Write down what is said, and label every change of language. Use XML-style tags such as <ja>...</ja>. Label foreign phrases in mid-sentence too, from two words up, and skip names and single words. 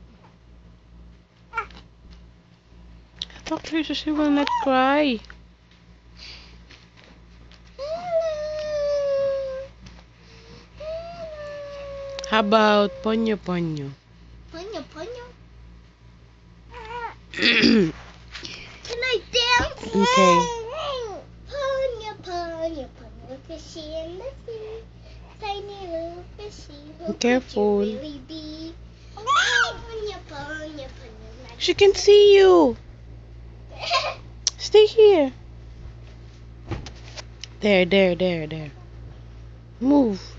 <en>Talk to her so she will not cry. How about Ponyo Ponyo? Ponyo, ponyo. Can I dance? Okay. Ponyo, ponyo, ponyo, fishy in the sea. Tiny little fishy, who Careful. could you really be? Ponyo, ponyo, ponyo. She can see you. Stay here. There. Move.</en>